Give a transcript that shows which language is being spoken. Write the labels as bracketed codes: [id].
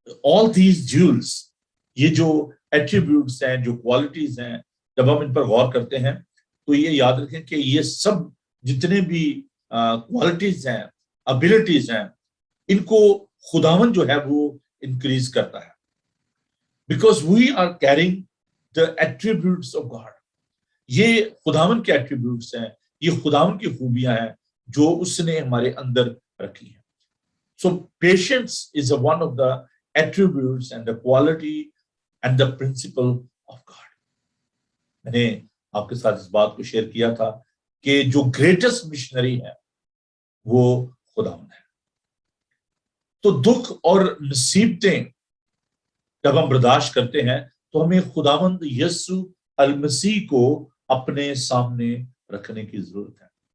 [en] all these jewels، [ur] یہ جو attributes ہیں، جو کوالٹیز ہیں، جب ہم ان پر غور کرتے ہیں تو یہ یاد رکھیں کہ یہ سب جتنے بھی کوالٹیز ہیں، ابیلٹیز ہیں، ان کو خداوند جو ہے وہ انکریز کرتا ہے. [en] Because we are caring the attributes of God. [ur] یہ خداوند کے ایٹریبیوٹس ہیں، یہ خداوند کی خوبیاں ہیں جو اس نے ہمارے اندر رکھی ہیں. [en] So patience is one of the attributes and the quality and the principle of God. [ur] میں نے آپ کے ساتھ اس بات کو شیئر کیا تھا کہ جو گریٹسٹ مشنری ہے وہ خداوند ہے. تو دکھ اور مصیبتیں جب ہم برداشت کرتے ہیں تو ہمیں خداوند یسوع المسیح کو اپنے سامنے رکھنے کی ضرورت ہے.